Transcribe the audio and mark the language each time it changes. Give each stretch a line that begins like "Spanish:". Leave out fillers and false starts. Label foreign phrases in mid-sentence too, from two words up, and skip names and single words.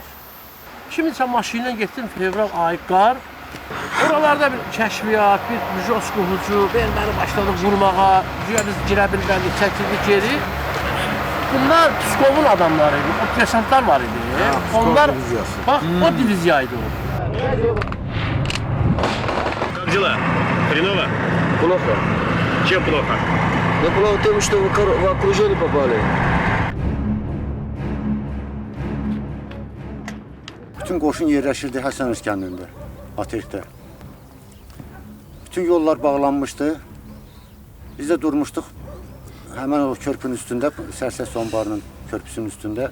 Azerbaijani: Kiminsə maşınla getdim, fevral ayı qar, oralarda bir kəşfiyyat, bir müjos qohucu, məni başladı vurmağa, biz girə bilmədik, çəkildik geri. Bunlar Pskovun adamları idi, o desantlar var idi. Onlar, bax, o diviziyaydı o.
Russian: Как дела? Хреново? Плохо. Чем плохо? Ну, плохо тем, что в окружение попали.
Azerbaijani: Bütün qoşun yerləşirdi Həsən Öz kəndində, Atekdə. Bütün yollar bağlanmışdı. Biz də durmuşduq. Həmən o körpünün üstündə, Sərsəs Sonbarının körpüsünün üstündə.